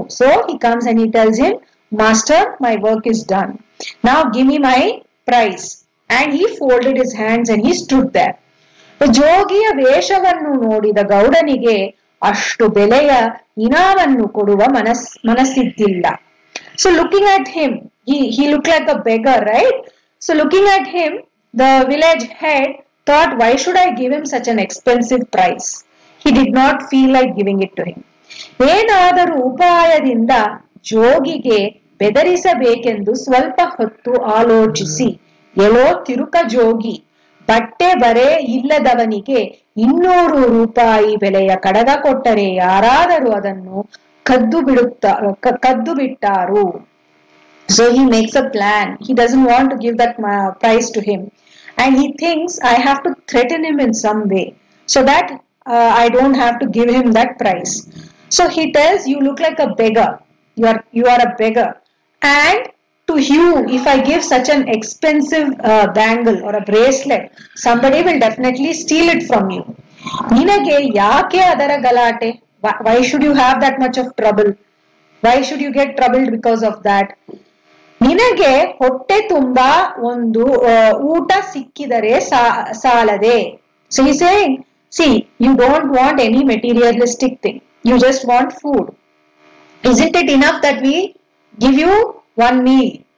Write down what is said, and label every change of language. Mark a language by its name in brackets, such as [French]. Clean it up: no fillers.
[English] So he comes and he tells him, Master, my work is done. Now give me my price. And he folded his hands and he stood there. [Kannada] ಜೋಗಿಯ ವೇಷವನ್ನು ನೋಡಿದ ಗೌಡನಿಗೆ ಅಷ್ಟು ಬೆಲೆಯ ಇನಾಮನ್ನು ಕೊಡುವ ಮನಸ್ಸಿದ್ದಿಲ್ಲ. [English] So looking at him, he looked like a beggar, right? So looking at him, the village head thought, why should I give him such an expensive price? He did not feel like giving it to him. [Kannada] ಏನಾದರೂ ಉಪಾಯದಿಂದ ಜೋಗಿಗೆ ಬೆದರಿಸಬೇಕೆಂದು ಸ್ವಲ್ಪ ಹೊತ್ತು ಆಲೋಚಿಸಿ, ಎಲ್ಲೋ ತಿರುಕ ಜೋಗಿ, ಬಟ್ಟೆ ಬರೆ ಇಲ್ಲದವನಿಗೆ 200 ರೂಪಾಯಿ ಬೆಲೆಯ ಕಡಗ ಕೊಟ್ಟರೆ ಯಾರಾದರೂ ಅದನ್ನು ಕದ್ದು ಬಿಟ್ಟಾರು. [English] So he makes a plan. He doesn't want to give that price to him. And he thinks, I have to threaten him in some way so that I don't have to give him that price. So he tells, you look like a beggar. You are a beggar. And to you, if I give such an expensive bangle or a bracelet, somebody will definitely steal it from you. [Kannada] Ninage yaake adara galate? [English] Why should you have that much of trouble? Why should you get troubled because of that? [Kannada] ನಿನಗೆ ಹೊಟ್ಟೆ ತುಂಬಾ ಒಂದು ಊಟ ಸಿಕ್ಕಿದರೆ ಸಾಲದೆ. [English] So he's saying, see, you don't want any materialistic thing. You just want food. Isn't it enough that we give you one meal?